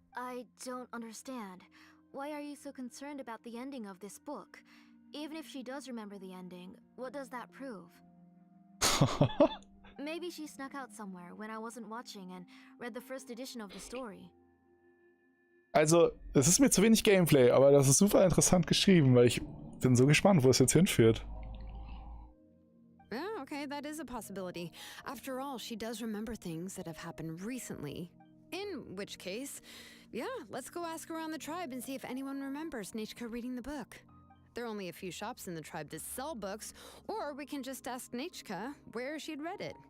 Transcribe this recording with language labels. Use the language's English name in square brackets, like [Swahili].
[English] I don't understand. Why are you so concerned about the ending of this book? Even if she does remember the ending, what does that prove? Maybe she snuck out somewhere when I wasn't watching and read the first edition of the story. [German] Also, es ist mir zu wenig Gameplay, aber das ist super interessant geschrieben, weil ich bin so gespannt, wo es jetzt hinführt. [English] Yeah, okay, that is a possibility. After all, she does remember things that have happened recently. In which case, yeah, let's go ask around the tribe and see if anyone remembers Nechka reading the book. There are only a few shops in the tribe that sell books, or we can just ask Nechka where she'd read it.